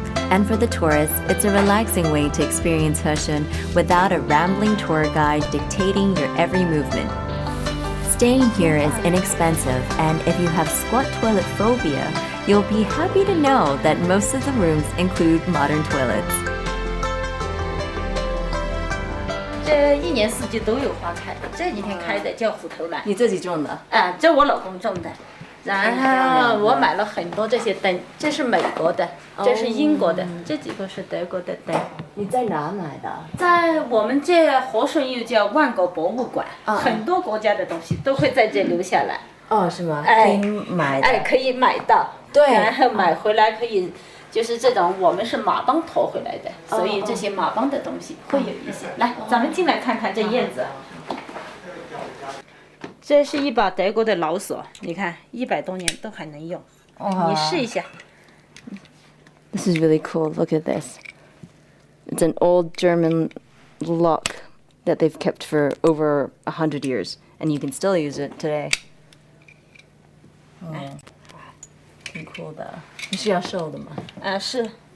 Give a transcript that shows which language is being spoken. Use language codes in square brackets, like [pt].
[en] And for the tourists, it's a relaxing way to experience Heshun without a rambling tour guide dictating your every movement. Staying here is inexpensive, and if you have squat toilet phobia, you'll be happy to know that most of the rooms include modern toilets. [zh] 这一年四季都有花开，这几天开的叫虎头兰。你自己种的？这我老公种的。然后我买了很多这些灯，这是美国的，这是英国的，这几个是德国的灯。你在哪买的？在我们这和顺又叫万国博物馆，很多国家的东西都会在这留下来。哦，是吗？可以买的。可以买到。对。然后买回来可以。就是这种，我们是马帮驮回来的，所以这些马帮的东西会有一些。来，咱们进来看看这叶子。这是一把德国的老锁，你看100多年都还能用。你试一下。 [en] This is really cool. Look at this. It's an old German lock that they've kept for over 100 years, and you can still use it today. [zh] 挺酷的。你是要收的吗？是。